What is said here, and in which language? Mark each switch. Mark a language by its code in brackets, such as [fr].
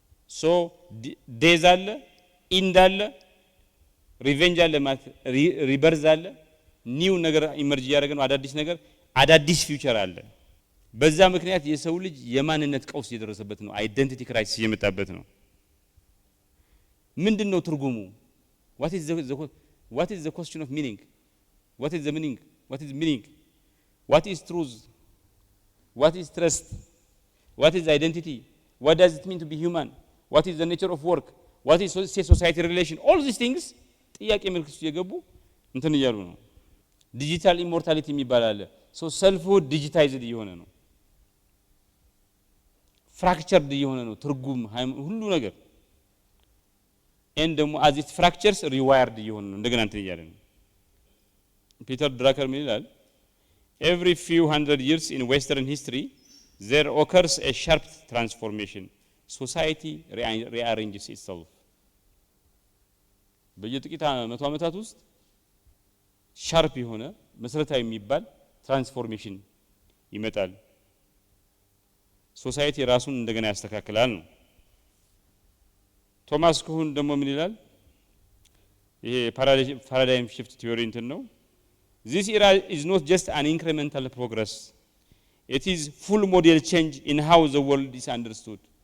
[am] ሶ ዴዝ አለ፣ ኢንድ አለ፣ ሪቬንጅ አለ፣ ማለት ሪበርዝ አለ። ኒው ነገር ኢመርጅ እያደረገ ነው። አዳዲስ ነገር፣ አዳዲስ ፊውቸር አለ። በዛ ምክንያት የሰው ልጅ የማንነት ቀውስ እየደረሰበት ነው። አይደንቲቲ ክራይሲስ እየመጣበት ነው። ምንድነው ትርጉሙ? [en] what is the question of meaning? what is the meaning? what is meaning? what is truth? what is trust? what is identity? what does it mean to be human? what is the nature of work? what is society relation? all these things [am] ጥያቄ ምልክት ውስጥ የገቡ እንትን እያሉ ነው። ዲጂታል ኢሞርታሊቲ የሚባል አለ። ሶ ሰልፍሁድ ዲጂታይዝድ እየሆነ ነው። ፍራክቸርድ እየሆነ ነው ትርጉም ሁሉ ነገር ደግሞ [en] as it fractures rewired [am] እየሆነ ነው። እንደገና እንትን እያለ ነው። ፒተር ድራከር ምን ይላል? [en] every few hundred years in western history there occurs a sharp transformation. society rearranges itself. [am] በየጥቂት መቶ ዓመታት ውስጥ ሻርፕ የሆነ መሰረታዊ የሚባል ትራንስፎርሜሽን ይመጣል። ሶሳይቲ ራሱን እንደገና ያስተካክላል ነው። ቶማስ ኩህን ደግሞ ምን ይላል? ይሄ ፓራዳይም [en] shift theory [am] እንትን ነው። [en] this era is not just an incremental progress, it is full model change in how the world is understood.